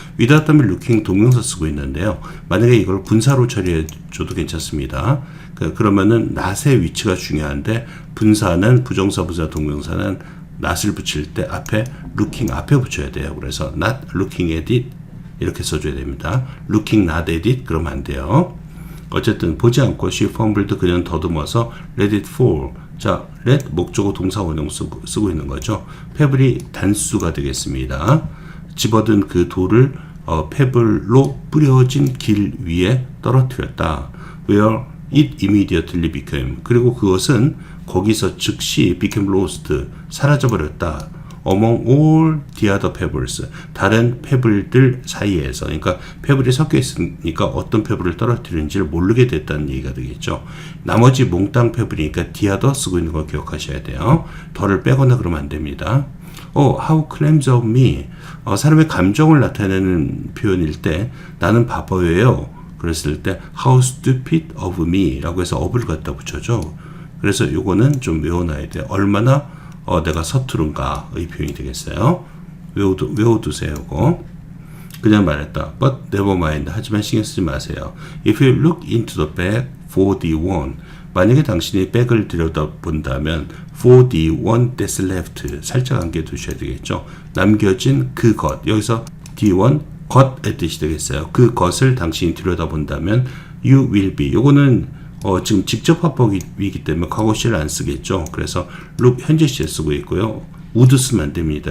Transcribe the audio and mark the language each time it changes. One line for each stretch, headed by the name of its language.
Korean: without 다음에 looking 동명사 쓰고 있는데요. 만약에 이걸 분사로 처리해줘도 괜찮습니다. 그러면은 not의 위치가 중요한데 분사는 부정사, 부사, 동명사는 not을 붙일 때 앞에 looking 앞에 붙여야 돼요. 그래서
English: not looking at it
Korean: 이렇게 써줘야 됩니다.
English: looking not at it
Korean: 그러면 안 돼요. 어쨌든 보지 않고
English: she fumbled
Korean: 그녀는 더듬어서
English: let it fall.
Korean: 자, let 목적어 동사 원형 쓰고 있는 거죠. 페블이 단수가 되겠습니다. 집어든 그 돌을 페블로 뿌려진 길 위에 떨어뜨렸다.
English: Where it immediately became.
Korean: 그리고 그것은 거기서 즉시
English: became lost.
Korean: 사라져버렸다.
English: Among all the other pebbles.
Korean: 다른 페블들 사이에서. 그러니까 페블이 섞여 있으니까 어떤 페블을 떨어뜨리는지를 모르게 됐다는 얘기가 되겠죠. 나머지 몽땅 페블이니까 the other 쓰고 있는 걸 기억하셔야 돼요. 더를 빼거나 그러면 안 됩니다.
English: How clumsy of me.
Korean: 사람의 감정을 나타내는 표현일 때 나는 바보예요. 그랬을 때
English: how stupid of me
Korean: 라고 해서 of를 갖다 붙여줘. 그래서 요거는 좀 외워놔야 돼요. 얼마나 내가 서투른가의 표현이 되겠어요. 외워두세요. 이거. 그냥 말했다.
English: But never mind.
Korean: 하지만 신경 쓰지 마세요.
English: If you look into the bag for the one.
Korean: 만약에 당신이 백을 들여다본다면
English: for the one that's left.
Korean: 살짝 안겨 두셔야 되겠죠. 남겨진 그 것. 여기서 the one, 것의 뜻이 되겠어요. 그 것을 당신이 들여다본다면
English: you will be.
Korean: 요거는 지금 직접 화법이기 때문에 과거 시를 안 쓰겠죠. 그래서 look 현재 시에 쓰고 있고요. would 쓰면 안 됩니다.